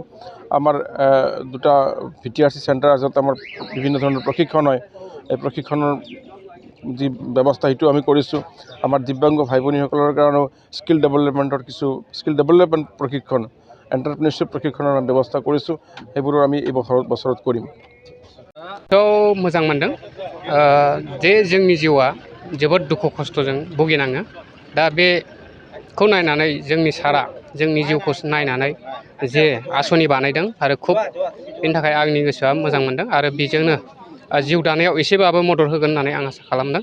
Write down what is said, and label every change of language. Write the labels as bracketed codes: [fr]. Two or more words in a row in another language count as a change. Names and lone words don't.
[as] আমাৰ 2টা VTRC চেণ্টাৰ আছে, য'ত আমাৰ বিভিন্ন ধৰণৰ প্ৰশিক্ষণ হয়, এই প্ৰশিক্ষণৰ যি ব্যৱস্থা সেইটো আমি কৰিছোঁ। আমাৰ দিব্যাংগ ভাই ভনীসকলৰ কাৰণেও [en] skill development [as] প্ৰশিক্ষণ, এণ্টাৰপ্ৰিনিয়ৰশ্বিপ প্ৰশিক্ষণৰ ব্যৱস্থা কৰিছোঁ, সেইবোৰো আমি এই বছৰত কৰিম। [brx] मोजां मोनदों जे जोंनि जिउआ जोबोद दुखु खस्थ'जों भुगिनाङो। दा बेखौ नायनानै जोंनि सारा जोंनि जिउखौ नायनानै जे आसनि बानायदों आरो खुब बेनि थाखाय आंनि गोसोआ मोजां मोनदों आरो बेजोंनो जिउ दानायाव एसेबाबो मदद होगोन होननानै आं आसा खालामदों।